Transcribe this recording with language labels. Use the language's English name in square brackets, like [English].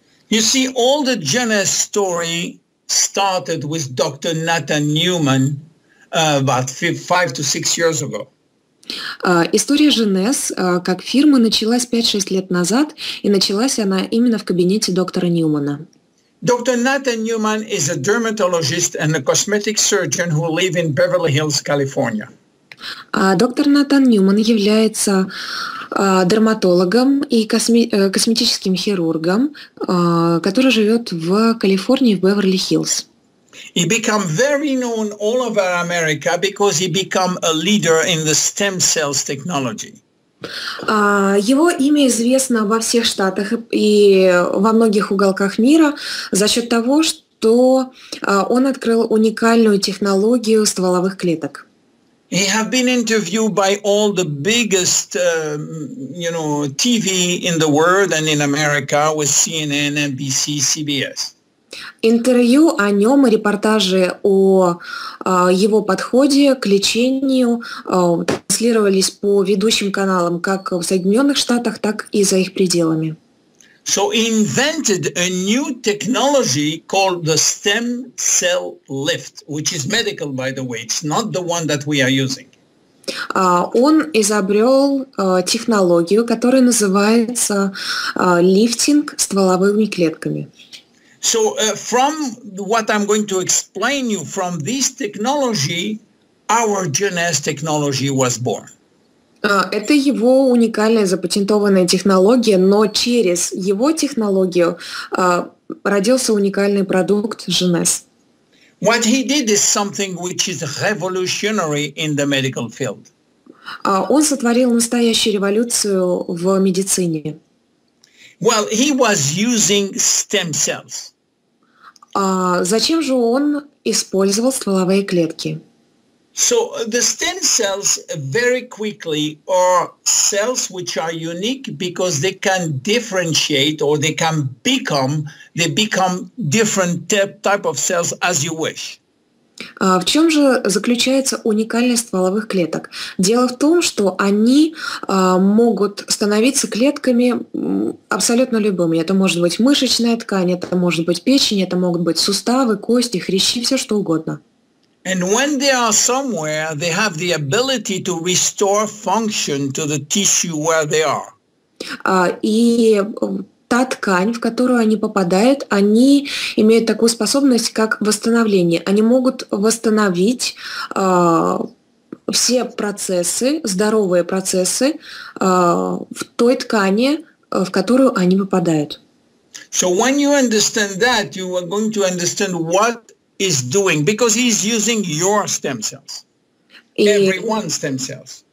[English] You see, all the Jeuness story started with Dr. Nathan Newman about 5 to 6 years ago. [Russian] История Jeuness как фирмы началась 5-6 лет назад, и началась она именно в кабинете доктора Ньюмана. [English] Dr. Nathan Newman is a dermatologist and a cosmetic surgeon who live in Beverly Hills, California. [Russian] Доктор Натан Ньюман является дерматологом и косметическим хирургом, который живет в Калифорнии, в Беверли-Хиллз. [English] He became very known all over America because he became a leader in the stem cells technology. [Russian] Его имя известно во всех штатах и во многих уголках мира за счет того, что он открыл уникальную технологию стволовых клеток. [English] He have been interviewed by all the biggest, TV in the world and in America with CNN, NBC, CBS. [Russian] Интервью о нем и репортажи о его подходе к лечению транслировались по ведущим каналам как в Соединенных Штатах, так и за их пределами. [English] So he invented a new technology called the stem cell lift, which is medical, by the way. It's not the one that we are using. [Russian] Он изобрел технологию, которая называется лифтинг стволовыми клетками. [English] So from what I'm going to explain you, from this technology, our Jeuness technology was born. [Russian] Это его уникальная запатентованная технология, но через его технологию родился уникальный продукт Jeuness. [English] What he did is something which is revolutionary in the medical field. [Russian] Он сотворил настоящую революцию в медицине. [English] Well, he was using stem cells. [Russian] Зачем же он использовал стволовые клетки? [English] So the stem cells very quickly are cells which are unique because they can differentiate or they become different type of cells as you wish. [Russian] В чем же заключается уникальность стволовых клеток? Дело в том, что они могут становиться клетками абсолютно любыми. Это может быть мышечная ткань, это может быть печень, это могут быть суставы, кости, хрящи, все что угодно. [English] And when they are somewhere, they have the ability to restore function to the tissue where they are. [Russian] И та ткань, в которую они попадают, они имеют такую способность, как восстановление. Они могут восстановить все процессы, здоровые процессы в той ткани, в которую они попадают. [English] So when you understand that, you are going to understand what is doing, because he's using your stem cells, everyone's stem cells.